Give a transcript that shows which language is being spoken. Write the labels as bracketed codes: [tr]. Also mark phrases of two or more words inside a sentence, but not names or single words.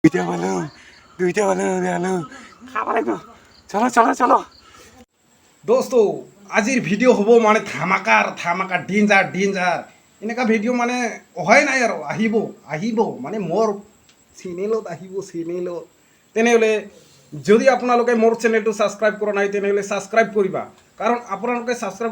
[as] দুইটা ভালো আলু খাব লাগিব চলো চলো চলো দোস্ত আজিৰ ভিডিঅ' হ'ব মানে ধামাকা ডেঞ্জাৰ এনেকুৱা ভিডিঅ' মানে অহাই নাই আৰু আহিব মানে মোৰ চেনেলত আহিব তেনেহ'লে যদি আপোনালোকে মোৰ চেনেলটো ছাবস্ক্ৰাইব কৰা নাই তেনেহ'লে ছাবস্ক্ৰাইব কৰিবা কাৰণ আপোনালোকে ছাবস্ক্ৰাইব